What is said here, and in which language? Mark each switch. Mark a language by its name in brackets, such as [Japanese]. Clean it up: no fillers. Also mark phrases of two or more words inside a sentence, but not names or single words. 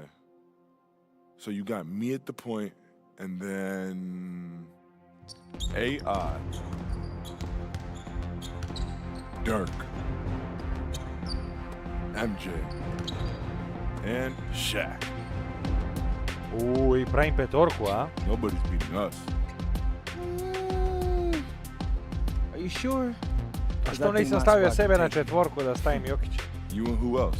[English] So you got me at the point, and then AI, Dirk, MJ, and Shaq. [Serbian] I pravim petorku, a? [English] Nobody's beating us. You sure? [Serbian] A što nisam stavio sebe na četvorku da stavim Jokić? [English] You and who else?